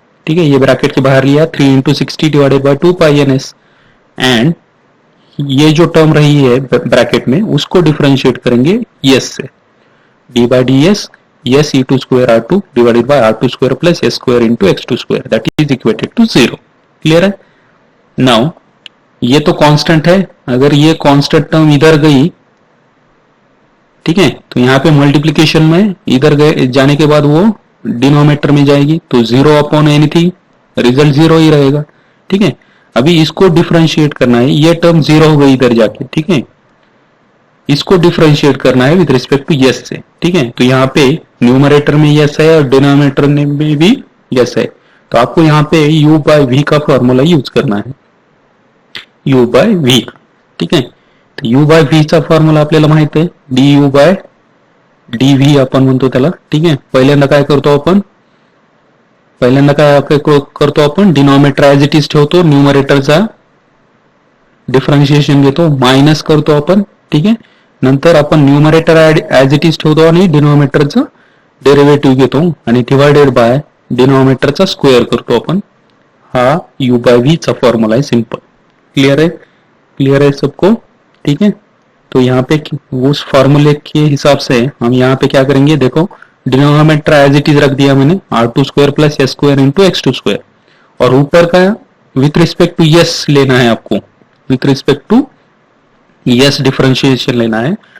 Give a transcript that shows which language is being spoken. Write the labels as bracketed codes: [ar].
[mr] ठीक आहे, [hi] ये ब्रैकेट के बाहर लिया 3 into 60 divided by 2 pi ns and ये जो टर्म रही है ब्रैकेट में उसको डिफरेंशिएट करेंगे s से. [en] d by ds s e2 square r2 divided by r2 square plus s square into x2 square that is equated to 0. [hi] Clear है? Now ये तो कांस्टेंट है, अगर ये कांस्टेंट टर्म इधर गई, ठीक है, तो यहाँ पे मल्टीप्लीकेशन में इधर गए जाने के बाद वो डिनोमिनेटर में जाएगी, तो 0 अपॉन एनीथिंग, रिजल्ट 0 ही रहेगा. ठीक है, अभी इसको डिफरेंशिएट करना है, ये टर्म 0 हो गई इधर जाके. ठीक है, इसको डिफरेंशिएट करना है विद रिस्पेक्ट टू यस से. ठीक है, तो यहाँ पे न्यूमरेटर में यस है और डिनोमिनेटर में भी यस है, तो आपको यहाँ पे u बाय v का फॉर्मूला यूज करना है, u बाय v. ठीक है, तो [mr] u बाय v चा फॉर्म्युला आपल्याला माहित आहे, du बाय dv आपण म्हणतो त्याला. ठीक आहे, पहिल्यांदा काय करतो आपण, डिनोमिनेटर ऍज इट इज ठेवतो, न्यूमरेटरचा डिफरन्शिएशन घेतो, मायनस करतो आपण. ठीक आहे, नंतर आपण न्यूमरेटर ऍज इट इज ठेवतो आणि डिनोमिनेटरचा डेरिव्हेटिव्ह घेतो आणि डिवाइडेड बाय डिनोमिनेटरचा स्क्वेअर करतो आपण. हा u बाय v चा फॉर्मूला है, सिंपल. [hi] क्लियर है सबको? ठीक है, तो यहाँ पे उस फॉर्मूले के हिसाब से हम यहाँ पे क्या करेंगे, देखो डिनोमिनेटर एज इट इज रख दिया मैंने, r2 square plus s square into x2 square, और ऊपर का विथ रिस्पेक्ट टू यस लेना है आपको, with respect to yes differentiation लेना है.